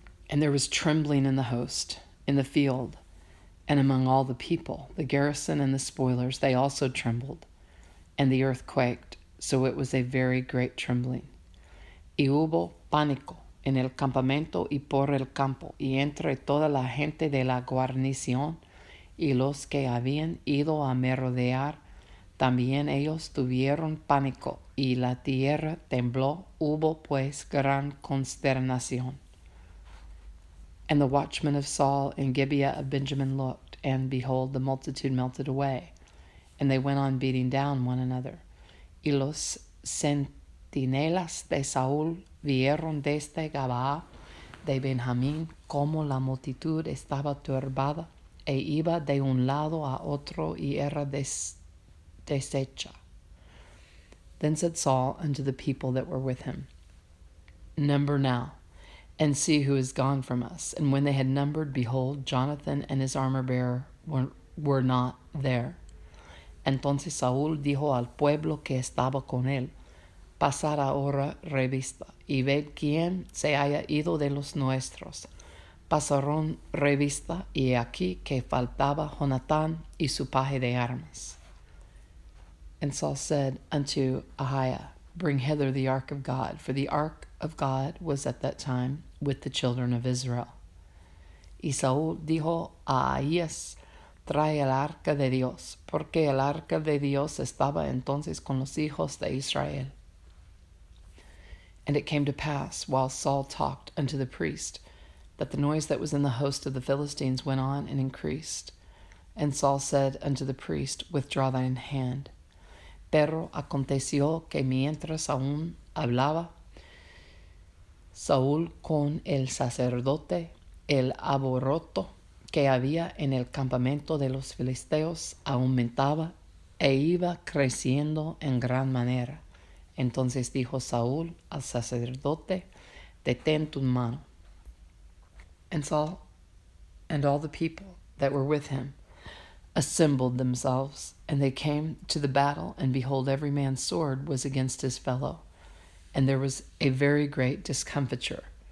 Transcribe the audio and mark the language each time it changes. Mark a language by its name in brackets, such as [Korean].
[English] And there was trembling in the host, in the field, and among all the people, the garrison and the spoilers, they also trembled, and the earth quaked, so it was a very great trembling. [Spanish] Y hubo pánico en el campamento y por el campo, y entre toda la gente de la guarnición, y los que habían ido a merodear, también ellos tuvieron pánico, y la tierra tembló, hubo pues gran consternación. [English] And the watchmen of Saul in Gibeah of Benjamin looked, and behold, the multitude melted away, and they went on beating down one another. [Spanish] Y los centinelas de Saúl vieron desde Gabaa de Benjamín como la multitud estaba turbada, e iba de un lado a otro, y era deshecha. [English] Then said Saul unto the people that were with him, Number now, and see who is gone from us. And when they had numbered, behold, Jonathan and his armor-bearer were not there. [Spanish] Entonces Saúl dijo al pueblo que estaba con él, Pasad ahora revista, y ved quién se haya ido de los nuestros. Pasaron revista, y aquí que faltaba Jonatán y su paje de armas. [English] And Saul said unto Ahiah, Bring hither the ark of God, for the ark of God was at that time with the children of Israel. [Spanish] Y Saúl dijo a Ahías, Trae el arca de Dios, porque el arca de Dios estaba entonces con los hijos de Israel. [English] And it came to pass, while Saul talked unto the priest, that the noise that was in the host of the Philistines went on and increased. And Saul said unto the priest, Withdraw thine hand. [Spanish] Pero aconteció que mientras aún hablaba Saúl con el sacerdote, el alboroto que había en el campamento de los filisteos aumentaba e iba creciendo en gran manera. Entonces dijo Saúl al sacerdote, Detén tu mano. [English] And Saul and all the people that were with him assembled themselves, and they came to the battle, and behold, every man's sword was against his fellow, and there was a very great discomfiture.